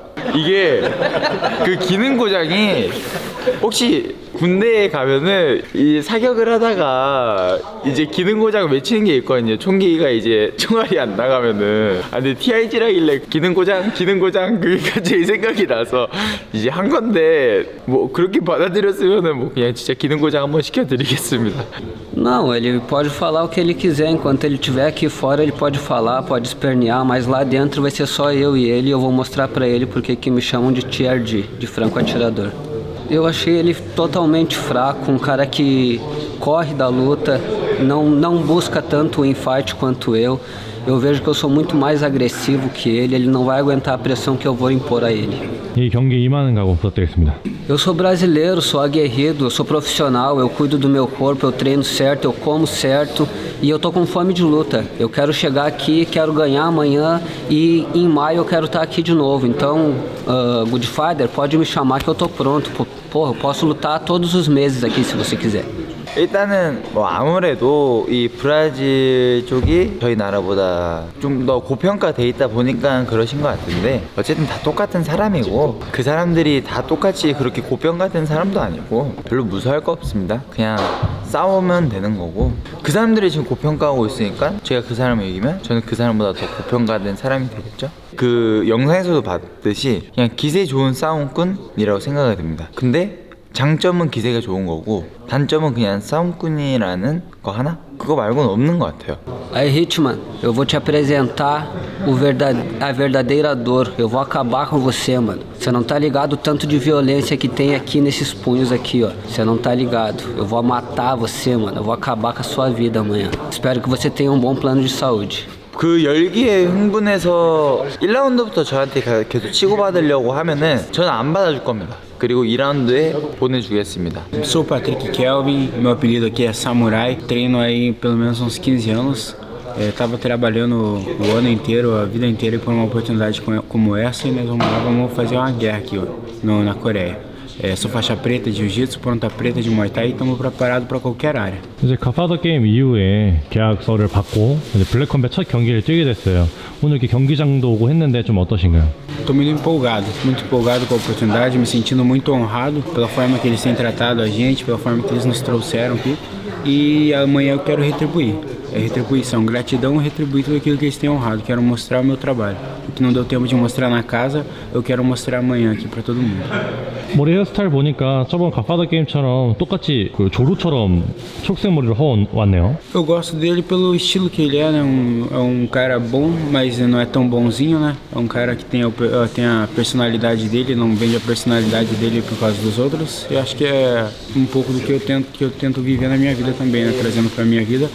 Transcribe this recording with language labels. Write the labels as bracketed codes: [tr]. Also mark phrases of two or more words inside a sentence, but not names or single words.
[ko] 이게 그 기능 고장이 혹시 군대에 가면은 이 사격을 하다가 이제 기능 고장 외치는 게 있거든요. 총기가 이제 총알이 안 나가면은. 근데 TRG라길래 기능 고장 그게 제 생각이 나서 이제 한 건데 뭐 그렇게 받아들였으면은 뭐 그냥 진짜 기능 고장 한번 시켜드리겠습니다. [pt] Não, ele pode falar o que ele quiser. Enquanto ele estiver aqui fora, ele pode falar, pode espernear, mas lá dentro vai ser só eu e ele. Eu vou mostrar pra ele porque que me chamam de TRG, de franco atirador. Eu achei ele totalmente fraco, um cara que corre da luta, não busca tanto o infight quanto eu. Eu vejo que eu sou muito mais agressivo que ele não vai aguentar a pressão que eu vou impor a ele. [ko] 이 경기에 임하는 각오 부탁드리겠습니다. [pt] Eu sou brasileiro, sou aguerrido, eu sou profissional, eu cuido do meu corpo, eu treino certo, eu como certo e eu tô com fome de luta. Eu quero chegar aqui, quero ganhar amanhã e em maio eu quero estar aqui de novo. Então, Good Father, pode me chamar que eu tô pronto. Porra, eu posso lutar todos os meses aqui se você quiser. [ko] 일단은 뭐 아무래도 이 브라질 쪽이 저희 나라보다 좀 더 고평가돼 있다 보니까 그러신 것 같은데, 어쨌든 다 똑같은 사람이고 그 사람들이 다 똑같이 그렇게 고평가된 사람도 아니고 별로 무서워할 거 없습니다. 그냥 싸우면 되는 거고, 그 사람들이 지금 고평가하고 있으니까 제가 그 사람을 이기면 저는 그 사람보다 더 고평가된 사람이 되겠죠. 그 영상에서도 봤듯이 그냥 기세 좋은 싸움꾼이라고 생각이 됩니다. 근데 장점은 기세가 좋은 거고 단점은 그냥 싸움꾼이라는 거 하나? 그거 말고는 없는 것 같아요. [pt] Aí, Hitman, eu vou te apresentar a verdadeira dor. Eu vou acabar com você, mano. Você não tá ligado o tanto de violência que tem aqui nesses punhos aqui, ó. Você não tá ligado. Eu vou matar você, mano. Eu vou acabar com a sua vida amanhã. Espero que você tenha um bom plano de saúde. [ko] 그 열기에 흥분해서 1라운드부터 저한테 계속 치고받으려고 하면은 저는 안 받아줄 겁니다. 그리고 2라운드에 보내주겠습니다. [pt] Sou o Patrick Kelvin, meu apelido aqui é Samurai, treino aí pelo menos uns 15 anos. Estava trabalhando o ano inteiro, a vida inteira por uma oportunidade como essa e nós vamos fazer uma guerra aqui na Coreia. Sou faixa preta de jiu-jitsu, ponta preta de muay thai e estamos preparados para qualquer área. [ko] 이제 갓파더 게임 이후에 계약서를 받고 이제 블랙컴뱃 첫 경기를 뛰게 됐어요. 오늘 이렇게 경기장도 오고 했는데 좀 어떠신가요? [pt] Estou muito empolgado com a oportunidade, me sentindo muito honrado pela forma que eles têm tratado a gente, pela forma que eles nos trouxeram aqui. E amanhã eu quero retribuir. É retribuição, gratidão, retribuir tudo aquilo que eles têm honrado. Quero mostrar o meu trabalho. O que não deu tempo de mostrar na casa, eu quero mostrar amanhã aqui para todo mundo. [ko] 머리 헤어스타일 보니까 저번 갓파더 게임처럼 똑같이 그 조루처럼 초록색 머리를 왔네요. [pt] Eu gosto dele pelo estilo que ele é, né? É um cara bom, mas não é tão bonzinho, né? É um cara que tem a personalidade dele, não vende a personalidade dele por causa dos outros. E acho que é um pouco do que eu tento viver na minha vida também, né? Trazendo pra minha vida.